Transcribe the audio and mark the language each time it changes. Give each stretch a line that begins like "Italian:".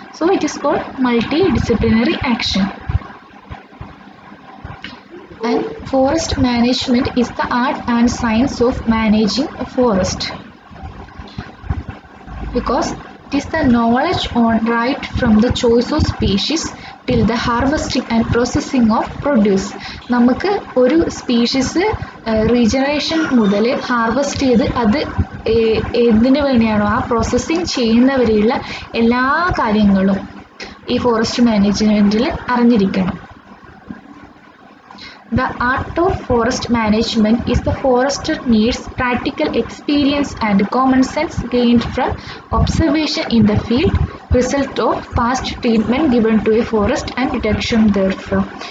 English: So it is called multi disciplinary action. And forest management is the art and science of managing a forest. Because it is the knowledge on right from the choice of species till the harvesting and processing of produce.
Malayalam: നമുക്ക് ഒരു species regeneration മുതൽ harvest ചെയ്ത് അത് എന്തിനു വേണ്ടിയാണോ ആ processing ചെയ്യുന്നവരെയുള്ള എല്ലാ കാര്യങ്ങളും ഈ ഫോറസ്റ്റ് മാനേജ്മെൻറ്റിൽ അറിഞ്ഞിരിക്കണം.
English: The art of forest management is the forester needs practical experience and common sense gained from observation in the field, result of past treatment given to a forest and detection therefrom.